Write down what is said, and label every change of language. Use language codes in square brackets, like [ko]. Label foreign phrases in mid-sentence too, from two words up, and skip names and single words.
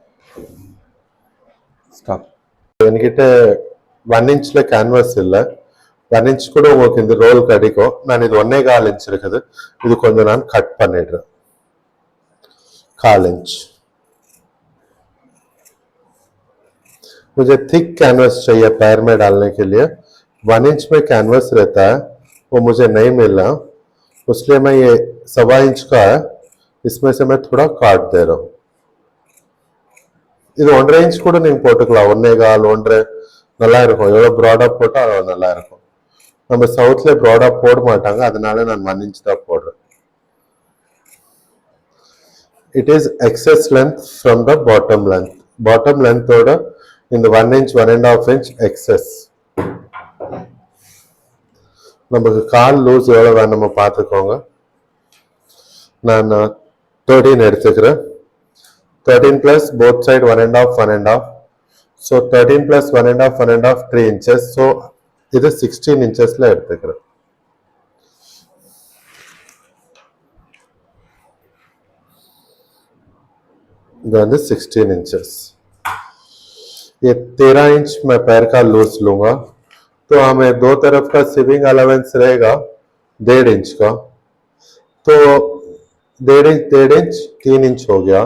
[ta] ஸ்டாப். என்கிட்ட 1 இன்ச்ல கேன்வாஸ் இல்லை. 1 இன்ச் கூட உங்களுக்கு இந்த ரோல் கிடைக்கும். நான் இது 1.25 இன்ச் இருக்குது. இது கொஞ்சம் நான் கட் பண்ணிடுறேன். [hi] 1/4 इंच. मुझे [en] thick canvas [hi] चाहिए पैर में डालने के लिए. 1 इंच में कैनवस रहता है, वो मुझे नहीं मिला, इसलिए मैं ये 1/4 इंच का है, इसमें से मैं थोड़ा काट दे रहा हूँ. [ta] இது 1.5 இன்ச் கூட நீங்க போட்டுக்கலாம். 1.25 1 நல்லா இருக்கும். எவ்வளவு ப்ராடா போட்டா அவ்வளவு நல்லா இருக்கும். நம்ம சவுத்ல ப்ராடா போட மாட்டாங்க, அதனால நான் 1 இன்ச் தான் போடுறேன். [en] It is excess length from the bottom length. Bottom length [ta] ஓட இந்த [en] 1 inch 1.5 inch excess. [ta] நமக்கு கால் லூஸ் எவ்வளவு வேணுமோ பார்த்துக்கோங்க. நான் 13 எடுத்துக்கிறேன். [en] 13 plus both side 1.5 1.5. So 13 plus 1.5 1.5 3 inches. [ta] So இது 16 inchesல எடுத்துக்கிறேன். இது வந்து 16 inches. [hi] ये 13 इंच मैं पैर का लूज लूंगा, तो हमें दो तरफ का [en] sewing allowance [hi] रहेगा 1.5 इंच का. तो 1.5 इंच 3 इंच हो गया.